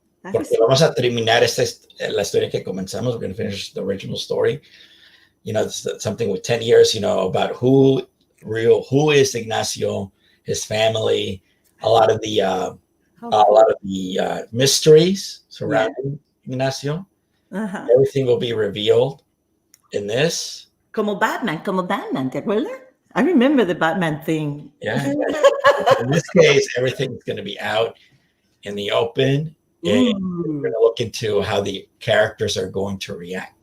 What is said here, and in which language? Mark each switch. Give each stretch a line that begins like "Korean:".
Spanish: Porque vamos a terminar la historia que comenzamos.
English: We're going to finish the original story. Something with 10 years, about who is Ignacio, his family, a lot of the mysteries surrounding Ignacio. Everything will be revealed in this.
Spanish: Como Batman, ¿te acuerdas?
English: I remember the Batman thing. Yeah. In this case, everything's going to be out in the open. And we're going to look into how the characters are going to react.